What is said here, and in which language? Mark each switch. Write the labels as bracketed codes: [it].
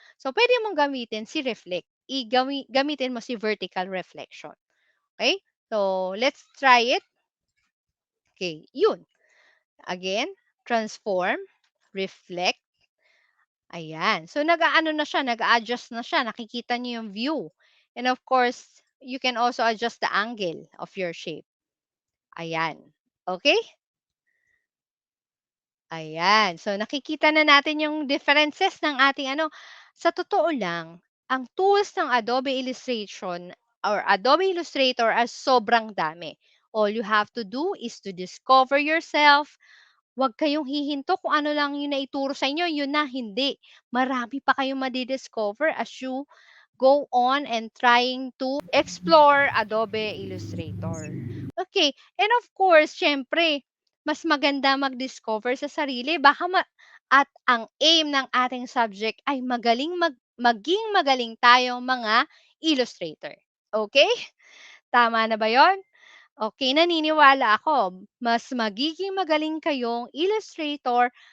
[tl] So, puwede mong gamitin si reflect, gamitin mo si vertical reflection, okay. [en] So, let's try it. Okay, yun. Again, transform, reflect. Ayan. [tl] So, nag-aano na siya, nag-a-adjust na siya, nakikita niyo yung view. [en] And of course, you can also adjust the angle of your shape. Ayan. Okay? [tl] Ayan. So, nakikita na natin yung differences ng ating ano. Sa totoo lang, ang tools ng Adobe Illustration or Adobe Illustrator ay sobrang dami. [en] All you have to do is to discover yourself. [tl] Huwag kayong hihinto kung ano lang yung naituro sa inyo, yun na, hindi. Marami pa kayong madi-discover [en] as you go on and trying to explore Adobe Illustrator. [tl] Okay, and of course, siyempre, mas maganda mag-discover sa sarili baka at ang aim ng ating subject ay maging magaling tayong mga illustrator. Okay? Tama na ba 'yon? Okay, naniniwala ako mas magiging magaling kayong illustrator